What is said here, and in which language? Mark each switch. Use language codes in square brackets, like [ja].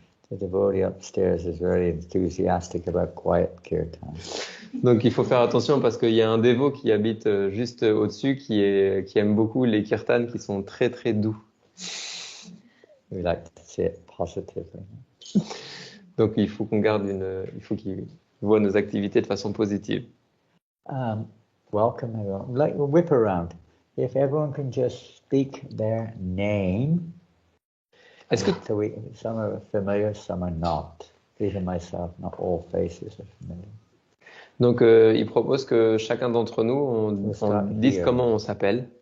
[en] The devotee upstairs is very enthusiastic about quiet kirtan. [fr] Donc il faut faire attention parce qu'il y a un dévot qui habite juste au-dessus qui aime beaucoup les kirtans qui sont très très doux. [en] We like to see it positively. [fr] Donc il faut il faut qu'il voit nos activités de façon positive. [en] Welcome everyone. Like we'll whip around. If everyone can just speak their name. [fr] Est-ce que [en] some are familiar, some are not. Even myself, not all faces are familiar. [fr] Donc il propose que chacun d'entre nous on dise comment on s'appelle.